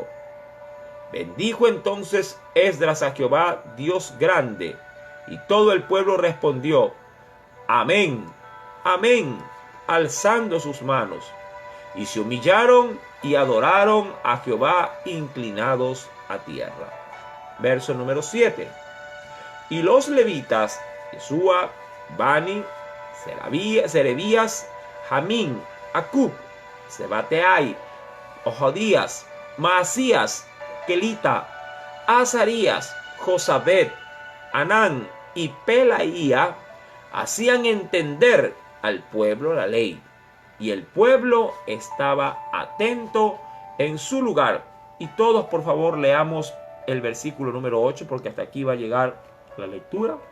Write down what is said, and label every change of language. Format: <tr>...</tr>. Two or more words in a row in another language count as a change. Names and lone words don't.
<es>Bendijo entonces Esdras a Jehová, Dios grande, y todo el pueblo respondió: Amén, amén, alzando sus manos. Y se humillaron y adoraron a Jehová inclinados a tierra. Verso número 7. Y los levitas, Jesúa, Bani, Serebías, Jamín, Acub, Sebateai, Ojodías, Maasías, Kelita, Azarías, Josabed, Anán y Pelaía hacían entender al pueblo la ley, y el pueblo estaba atento en su lugar. Y todos, por favor, leamos el versículo número 8, porque hasta aquí va a llegar la lectura.</es>